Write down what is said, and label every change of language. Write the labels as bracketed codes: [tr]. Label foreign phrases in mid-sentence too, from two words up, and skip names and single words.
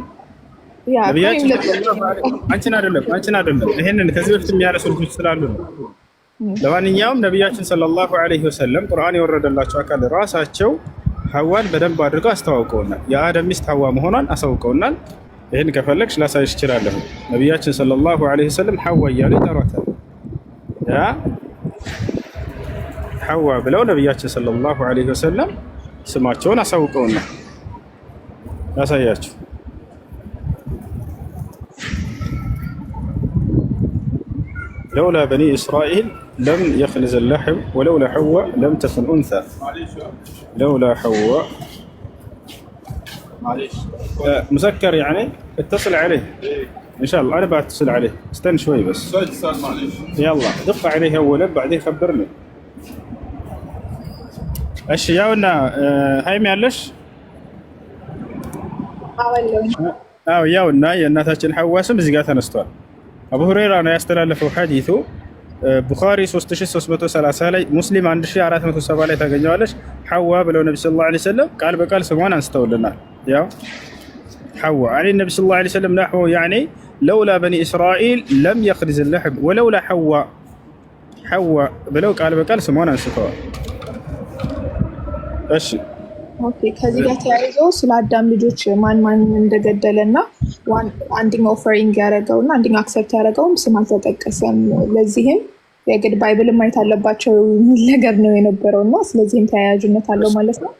[am] ነቢያችን አንቺን አይደለም ይሄንን ከዚህ በፊት የሚያነሱ ልጆች ስላሉ ነው። ለማንኛውም ነቢያችን [ar] صلى الله عليه وسلم [am] ቁርአን የወረደላቸው አካል ራሳቸው ሐዋን በደንብ አድርገው አስተዋውቀውናል። የአደም ሚስት ሐዋ መሆኗን አሳውቀውናል። ይህን ከፈለግሽ ላሳይሽ እችላለሁ። ነቢያችን [ar] صلى الله عليه وسلم [am] ሐዋ እያሉ ይጠሯታል። ያ ሐዋ ብለው ነቢያችን [ar] صلى الله عليه وسلم [am] ስማቸውን አሳውቀውናል። ላሳያችሁ። [ar] لولا بني إسرائيل لم يخنز اللحم ولولا حواء لم تكن أنثى. لولا حواء مسكر يعني اتصل عليه إن شاء الله. أنا بتصل عليه استنى شوي بس يلا دق عليه أولا بعدين خبرني أشياءنا هاي معلش ያውና [am] የእናታችን ሐዋ ስም እዚህ ጋር ተነስቷል። አቡ ሁረይራ ነው ያስተላለፈው ሐዲሱ ቡኻሪ 3330 ላይ ሙስሊም 1470 ላይ ታገኘዋለች። ሐዋ ብለው ነብዩ [ar] صلى الله عليه وسلم [am] ቃል በቃል ስሟን አንስተውልናል። ያው ሐዋ አለ ነብዩ [ar] صلى الله عليه وسلم نحو يعني لولا بني اسرائيل لم يخرج اللحم ولولا حوا [am] ብለው ቃል በቃል ስሟን አንስተዋል። እሺ ኦኬ ከዚህ ጋር ተያይዞ ስለ አዳም ልጆች ማን እንደገደለና አንደኛው ኦፈሪንግ ያደረገውና አንደኛው አክሰፕት ያደረገውም ስም አልተጠቀሰም። ለዚህም የግድ ባይብል ማየት አለባቸው የሚል ነገር ነው የነበረውና ስለዚህም ተያያዥነት አለው ማለት ነው።